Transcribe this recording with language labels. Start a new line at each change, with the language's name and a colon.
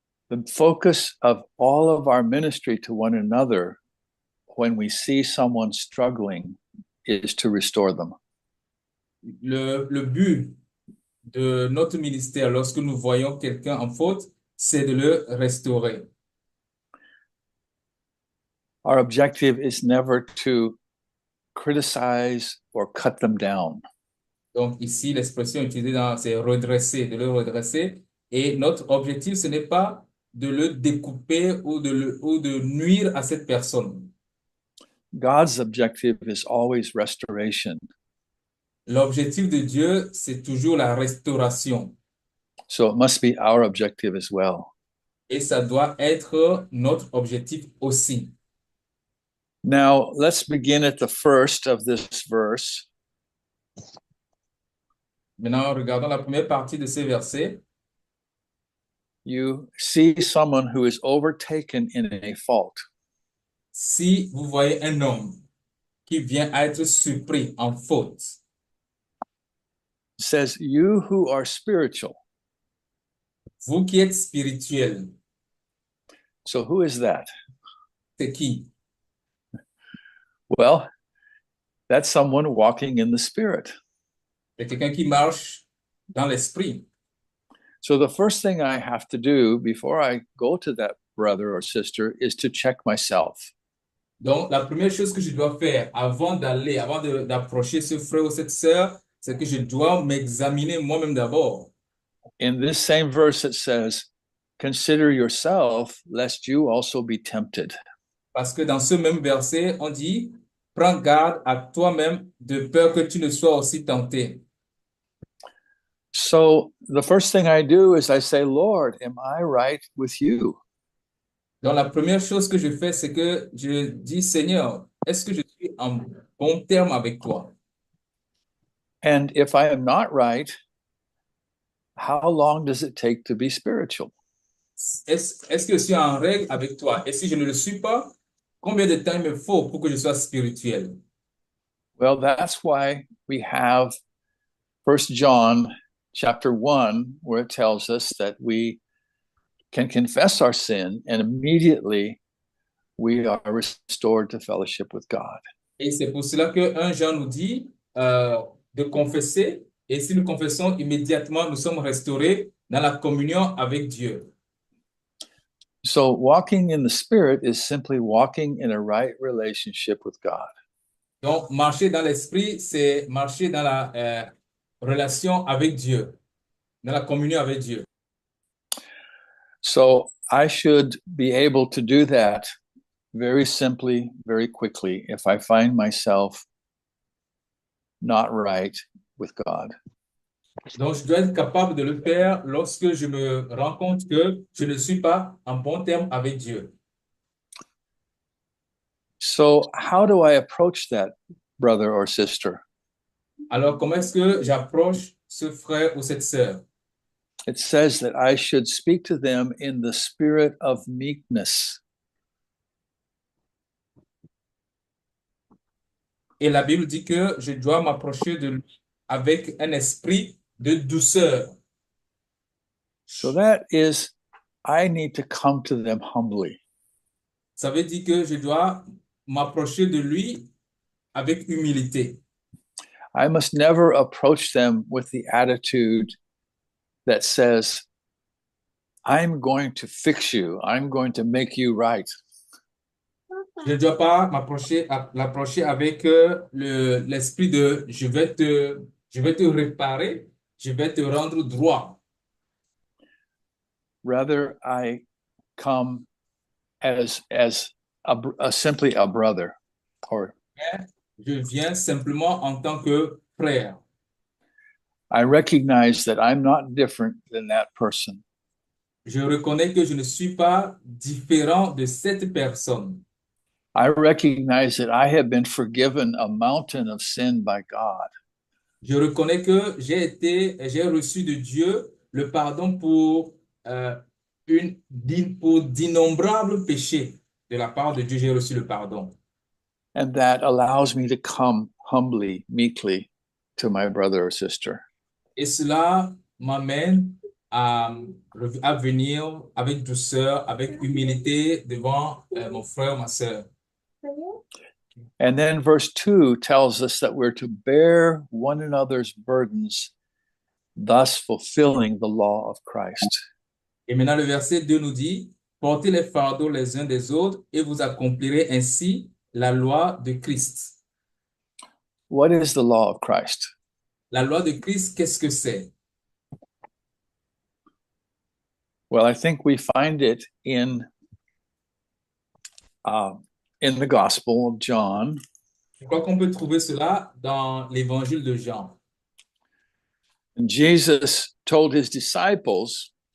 English: The focus of all of our ministry to one another when we see someone struggling is to restore them.
French: Le but de notre ministère, lorsque nous voyons quelqu'un en faute, c'est de le restaurer.
English: Our objective is never to criticize or cut them down.
French: Donc ici, l'expression utilisée c'est redresser, de le redresser. Et notre objectif, ce n'est pas de le découper ou de nuire à cette personne.
English: God's objective is always restoration.
French: L'objectif de Dieu, c'est toujours la restauration.
English: So it must be our objective as well.
French: Et ça doit être notre objectif aussi.
English: Now, let's begin at the first of this verse.
French: Maintenant, regardons la première partie de ces versets.
English: You see someone who is overtaken in a fault.
French: Si vous voyez un homme qui vient à être surpris en faute,
English: It says, you who are spiritual.
French: vous qui êtes spirituel,
English: So who is that?
French: c'est qui?
English: Well, that's someone walking in the spirit.
French: C'est quelqu'un qui marche dans l'esprit.
English: So the first thing I have to do before I go to that brother or sister is to check myself.
French: Donc, la première chose que je dois faire avant d'approcher ce frère ou cette sœur, c'est que je dois m'examiner moi-même d'abord.
English: In this same verse, it says, consider yourself, lest you also be tempted.
French: Parce que dans ce même verset, on dit, prends garde à toi-même de peur que tu ne sois aussi tenté.
English: So the first thing I do is I say, Lord, am I right with you?
French: Donc, la première chose que je fais, c'est que je dis, Seigneur, est-ce que je suis en bon terme avec toi?
English: And if I am not right, how long does it take to be spiritual?
French: Est-ce que je suis en règle avec toi? Et si je ne le suis pas, combien de temps il me faut pour que je sois spirituel?
English: Well, that's why we have First John chapter 1, where it tells us that we can confess our sin and immediately we are restored to fellowship with God.
French: Et c'est pour cela que 1 Jean nous dit de confesser, et si nous confessons immédiatement, nous sommes restaurés dans la communion avec Dieu.
English: So walking in the Spirit is simply walking in a right relationship with God.
French: Donc, marcher dans l'esprit, c'est marcher dans la relation avec Dieu, dans la communion avec Dieu.
English: So I should be able to do that very simply, very quickly, if I find myself not right with God.
French: Donc, je dois être capable de le faire lorsque je me rends compte que je ne suis pas en bon terme avec Dieu.
English: So how do I approach that brother or sister?
French: Alors, comment est-ce que j'approche ce frère ou cette sœur?
English: It says that I should speak to them in the spirit of meekness.
French: Et la Bible dit que je dois m'approcher de lui avec un esprit de douceur.
English: So that is, I need to come to them humbly.
French: Ça veut dire que je dois m'approcher de lui avec humilité.
English: I must never approach them with the attitude that says, I'm going to fix you. I'm going to make you right.
French: Je ne dois pas l'approcher avec l'esprit de je vais te réparer, je vais te rendre droit.
English: Rather, I come as simply a brother, or
French: Je viens simplement en tant que frère.
English: I recognize that I'm not different than that person.
French: Je reconnais que je ne suis pas différent de cette personne.
English: I recognize that I have been forgiven a mountain of sin by God.
French: Je reconnais que j'ai reçu de Dieu le pardon pour d'innombrables péchés. De la part de Dieu, j'ai reçu le pardon.
English: And that allows me to come humbly, meekly to my brother or sister.
French: Et cela m'amène à venir avec douceur, avec humilité devant mon frère ou ma sœur.
English: And then verse 2 tells us that we're to bear one another's burdens, thus fulfilling the law of Christ.
French: Et maintenant, le verset 2 nous dit, portez les fardeaux les uns des autres et vous accomplirez ainsi la loi de Christ.
English: What is the law of Christ?
French: La loi de Christ, qu'est-ce que c'est?
English: Well, I think we find it in the Gospel of John.
French: Je crois qu'on peut trouver cela dans l'évangile de Jean.
English: And Jesus told his disciples